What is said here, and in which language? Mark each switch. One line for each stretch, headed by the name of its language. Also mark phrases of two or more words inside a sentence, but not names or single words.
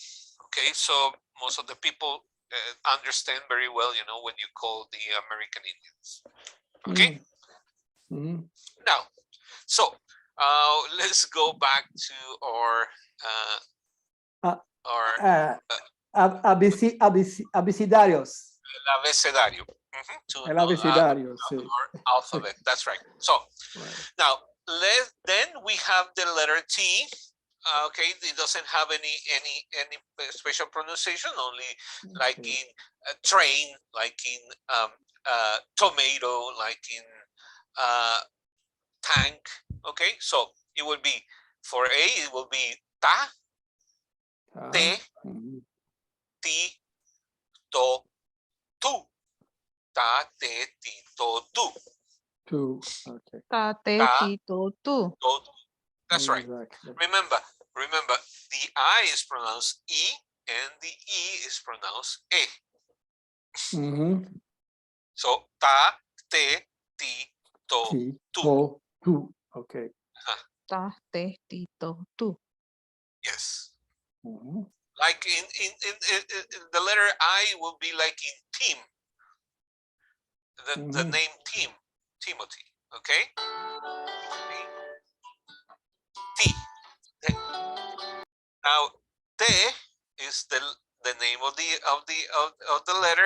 English: So most of the people understand very well, you know, when you call the American Indians. Now, so let's go back to our Abecedarios.
Spanish: El abecedario. El abecedario, sí.
English: Our alphabet. That's right. So now then we have the letter T. It doesn't have any special pronunciation, only like in train, like in tomato, like in tank. So it will be for A, it will be
Spanish: ta, te, ti, to, tu. Ta, te, ti, to, tu.
English: Two.
Spanish: Ta, te, ti, to, tu.
English: That's right. Remember, the I is pronounced E and the E is pronounced E.
Spanish: So ta, te, ti, to, tu.
English: Okay.
Spanish: Ta, te, ti, to, tu.
English: Yes. Like in the letter I will be like in team. The name Tim, Timothy. T. Now te is the name of the letter.